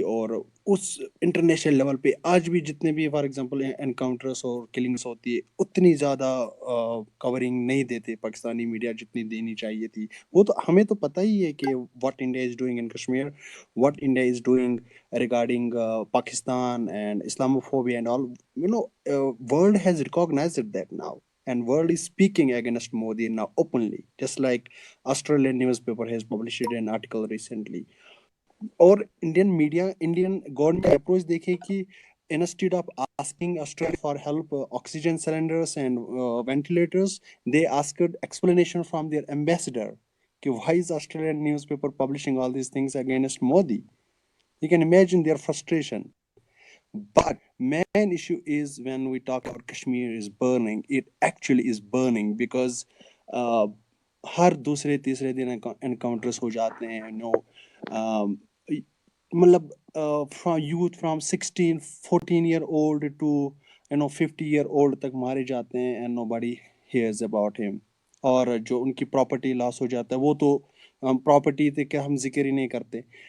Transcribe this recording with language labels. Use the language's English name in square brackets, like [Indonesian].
[Urdu] اور اس international level پہ آج بھی جتنے بھی فار ایگزامپل انکاؤنٹرس اور کلنگس ہوتی ہے اتنی زیادہ کورنگ نہیں دیتے پاکستانی میڈیا جتنی دینی چاہیے تھی. وہ تو ہمیں تو پتہ ہی ہے کہ [English] What India is doing in Kashmir, what India is doing regarding Pakistan and Islamophobia and all. World has recognized that now, and world is speaking against Modi now openly, just like Australian newspaper has published an article recently. [Urdu] اور Indian media Indian government کا approach دیکھے کہ [English] instead of asking Australia for help oxygen cylinders and ventilators, they asked explanation from their ambassador کہ why is Australian newspaper publishing all these things against Modi. You can imagine their frustration. But main issue is when we talk about Kashmir is burning, it actually is burning because [Urdu] ہر دوسرے تیسرے دن encounters ہو جاتے ہیں. [English] مطلب from youth from 14 to 50 [Urdu] تک مارے جاتے ہیں [English] And nobody hears about ہم. [Urdu] اور جو ان کی پراپرٹی لاس ہو جاتا ہے وہ تو پراپرٹی تھے کہ ہم ذکر ہی نہیں کرتے.